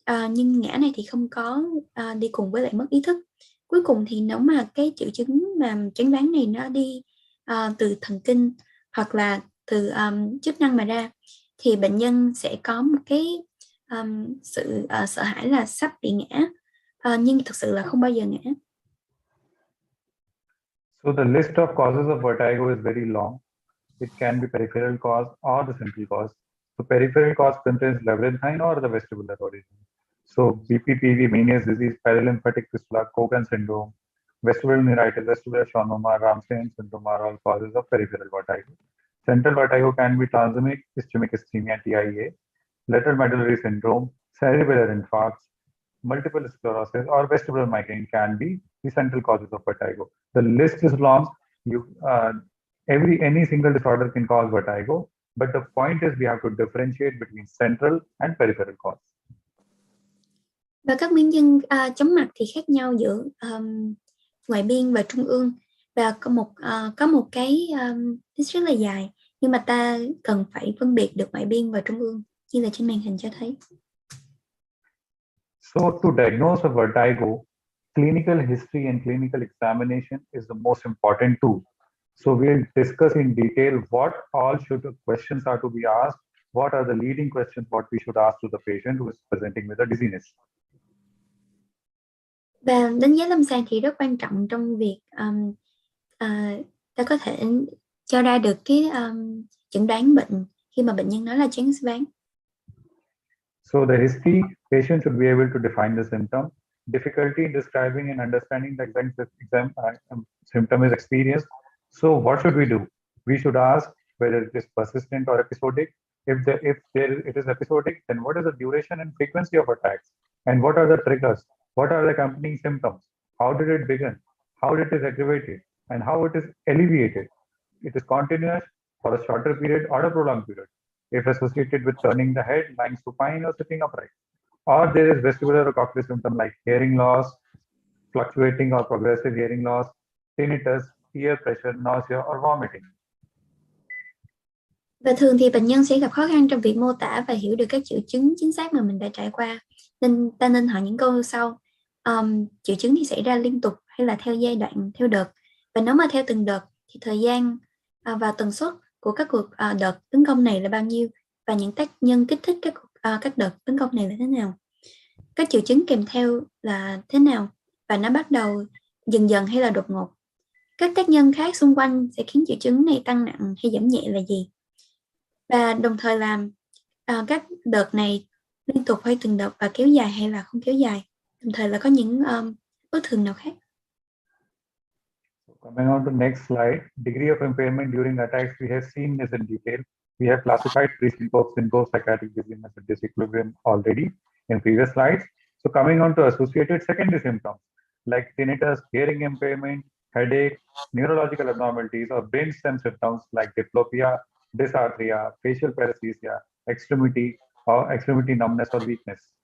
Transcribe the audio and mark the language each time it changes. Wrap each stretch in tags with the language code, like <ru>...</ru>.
<vi>Nhưng ngã này thì không có đi cùng với lại mất ý thức. Cuối cùng thì nếu mà cái triệu chứng mà choáng váng này nó đi từ thần kinh hoặc là từ chức năng mà ra thì bệnh nhân sẽ có một cái sự sợ hãi là sắp bị ngã, nhưng thực sự là không bao giờ ngã.</vi> <en>So the list of causes of vertigo is very long. It can be peripheral cause or the central cause. So peripheral cause contains labyrinthine or the vestibular origin. So BPPV, Meniere's disease, paralymphatic fistula, Cogan syndrome, vestibular neuritis, vestibular schwannoma, Ramstein syndrome are all causes of peripheral vertigo. Central vertigo can be transemic ischemic ischemia, TIA, lateral medullary syndrome, cerebellar infarcts, multiple sclerosis, or vestibular migraine can be the central causes of vertigo. The list is long. Any single disorder can cause vertigo, but the point is we have to differentiate between central and peripheral cause.</en> <vi>Và các nguyên nhân chóng mặt thì khác nhau giữa ngoại biên và trung ương, và có một cái list rất là dài, nhưng mà ta cần phải phân biệt được ngoại biên và trung ương như là trên màn hình cho thấy.</vi> <en>So to diagnose a vertigo, clinical history and clinical examination is the most important tool. So we'll discuss in detail what all questions are to be asked, what are the leading questions what we should ask to the patient who is presenting with a dizziness.</en> <vi>Và đánh giá lâm sàng thì rất quan trọng trong việc ta có thể cho ra được cái chẩn đoán bệnh khi mà bệnh nhân nói là choáng váng.</vi> <en>So the history, patient should be able to define the symptom. Difficulty in describing and understanding the exact symptom is experienced. So what should we do? We should ask whether it is persistent or episodic. If it is episodic, then what is the duration and frequency of attacks? And what are the triggers? What are the accompanying symptoms? How did it begin? How it is aggravated? And how it is alleviated? It is continuous for a shorter period or a prolonged period. If associated with turning the head, lying supine, or sitting upright. Or there is vestibular or cochlear symptom like hearing loss, fluctuating or progressive hearing loss, tinnitus, ear pressure, nausea, or vomiting.</en> <vi>Và thường thì bệnh nhân sẽ gặp khó khăn trong việc mô tả và hiểu được các triệu chứng chính xác mà mình đã trải qua. Nên ta nên hỏi những câu như sau. Triệu chứng thì xảy ra liên tục hay là theo giai đoạn, theo đợt? Và nếu mà theo từng đợt thì thời gian và tần suất của các cuộc đợt tấn công này là bao nhiêu? Và những tác nhân kích thích các đợt tấn công này là thế nào? Các triệu chứng kèm theo là thế nào? Và nó bắt đầu dần dần hay là đột ngột? Các tác nhân khác xung quanh sẽ khiến triệu chứng này tăng nặng hay giảm nhẹ là gì? Và đồng thời là các đợt này liên tục hay từng đợt và kéo dài hay là không kéo dài, đồng thời là có những bất thường nào khác.</vi> <en>Coming on to next slide, degree of impairment during attacks, we have seen this in detail. We have classified pre-syncope psychiatric dizziness and disequilibrium already in previous slides. So coming on to associated secondary symptoms like tinnitus, hearing impairment, headache, neurological abnormalities, or brain stem symptoms like diplopia, dysarthria, facial paresthesia, extremity numbness or weakness.</en>